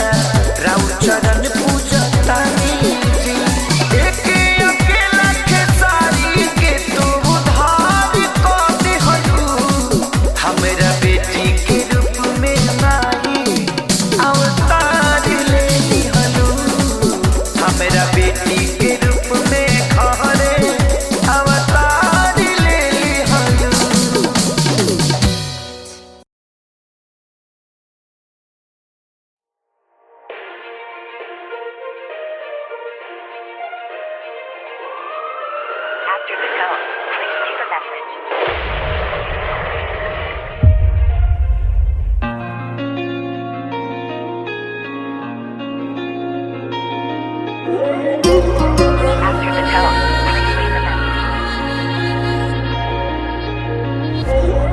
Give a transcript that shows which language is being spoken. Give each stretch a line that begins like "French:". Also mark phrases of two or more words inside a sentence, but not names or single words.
Bhojpuri: राउर चरण पूजा तानी जी एक अकेला के सारी के तू उधार को दिहलू हमरा बेटी के रूप में माई अवतार ले लिहलू हमरा बेटी के रूप में घरे अवतार ले लिहलू
English: After the tone, please leave a message. After the tone, please leave a message.